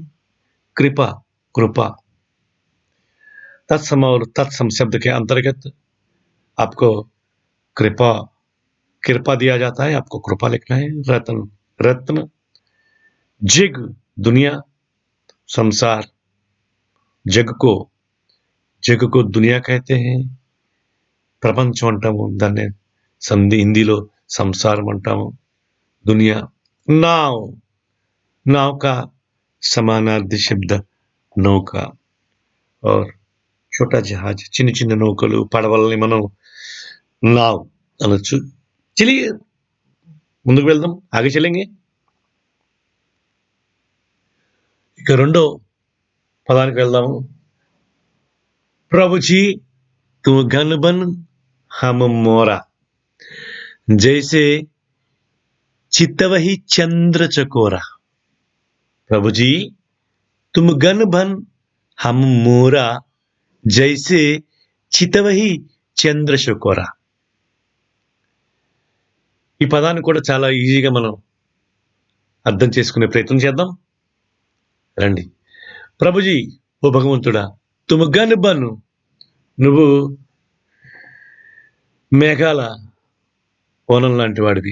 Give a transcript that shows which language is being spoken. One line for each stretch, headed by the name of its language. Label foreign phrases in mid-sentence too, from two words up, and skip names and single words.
Hindi: कृपा, कृपा, तत्सम और तत्सम शब्द के अंतर्गत आपको कृपा कृपा दिया जाता है. आपको कृपा लिखना है. रत्न, रत्न, जग, दुनिया, संसार. जग को दुनिया कहते हैं.
Telugu: ప్రపంచం అంటాము, దాన్ని హిందీలో సంసారం అంటాము.
Hindi: दुनिया. नाव, नाव का समानार्थी शब्द नौका. और छोटा जहाज,
Telugu: చిన్న చిన్న నౌకలు, పడవల్ని మనం నావ్ అనొచ్చు. चलिए ముందుకు వెళ్దాం.
Hindi: आगे चलेंगे.
Telugu: ఇక రెండో పదానికి వెళ్దాము.
Hindi: ప్రభుజీ तुम घन बन हम मोरा, जैसे चितवही चंद्र चकोरा. प्रभु जी तुम घन बन हम मोरा, जैसे चितवहि चंद्र चकोरा.
Telugu: ఈ పదాన్ని కూడా చాలా ఈజీగా మనం అర్థం చేసుకునే ప్రయత్నం చేద్దాం. రండి. ప్రభుజీ, ఓ భగవంతుడా,
Hindi: तुम घन बन,
Telugu: నువ్వు మేఘాల ఓనం లాంటి వాడివి.